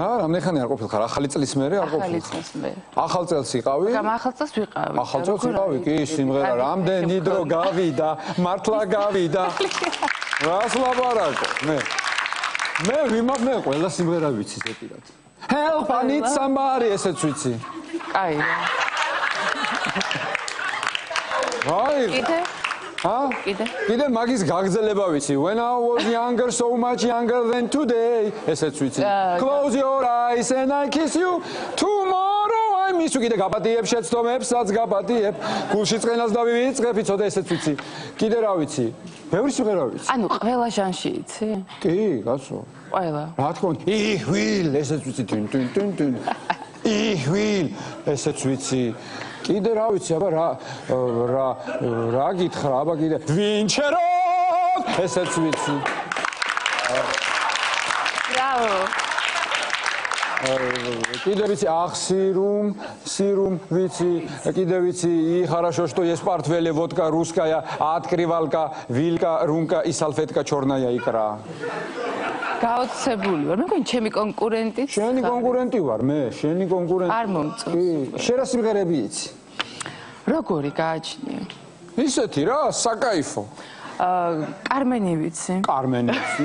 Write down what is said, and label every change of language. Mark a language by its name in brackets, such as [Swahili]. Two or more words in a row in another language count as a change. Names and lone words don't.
[Georgian] რა, რამდენხანი არ ყოფილიყარ? ახალი წლის მერე არ ყოფილიყარ. ახალი წლის მერე. ახალ წელს იყავი? ახალ წელს ვიყავი. ახალ წელს იყავი? კი, სიმღერა რამდენი დრო გავიდა, მართლა გავიდა. რას ლაპარაკო? მე ვიმავნე ყველა სიმღერა ვიცი ზეპირად. [English] Help, I need somebody, [Georgian] ესეც ვიცი. აი. აი. კიდე? კიდე მაგის გაგრძელება ვიცი. [English] When I was younger, so much younger than today. [Georgian] ესეც ვიცი. [English] Close your eyes and I kiss you. Tomorrow I miss you. [Georgian] კიდე გაპატიებ შეცდომებსაც გაპატიებ. გულში წყენას დავივიწყებ, იცოდე ესეც ვიცი. კიდე რა ვიცი? ბევრი სიმღერა ვიცი. ანუ ყველა ჟანში იცი? კი, კაცო. ყველა. რა თქმა უნდა, [German] Ich will, [Georgian] ესეც ვიცი. ტინ. [German] Ich will, [Georgian] ესეც ვიცი. კიდე რა ვიცი, აბა რა გითხრა, აბა კიდე ვინჩერო ესეც ვიცი. Браво. კიდე ვიცი сирум ვიცი, კიდე ვიცი [Russian] и хорошо что есть портвеле водка русская, открывалка, вилка, румка и салфетка черная икра. [Georgian] გაოცებული ვარ. მე მგონი ჩემი კონკურენტი. შენი კონკურენტი ვარ მე, შენი კონკურენტი. არ მომწონს. კი, შენ რა სიმღერები იცი? როგორი გააჩნია? ისეთი რა, საკაიფო. კარმენი ვიცი. კარმენი ვიცი?